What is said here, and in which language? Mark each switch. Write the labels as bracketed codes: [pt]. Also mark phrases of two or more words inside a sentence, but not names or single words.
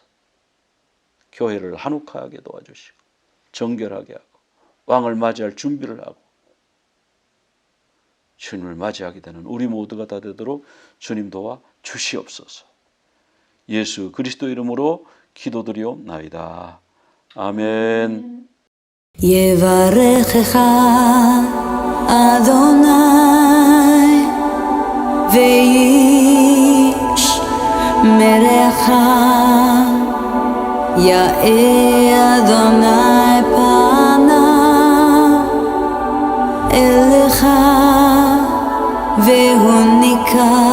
[ko] 교회를 한옥화하게 도와주시고 정결하게 하고 왕을 맞이할 준비를 하고 주님을 맞이하게 되는 우리 모두가 다 되도록 주님 도와 주시옵소서. 예수 그리스도 이름으로 기도드리옵나이다. 아멘. [he] יברכך אדוני וישמרך יאר אדוני פניו אליך והוניקה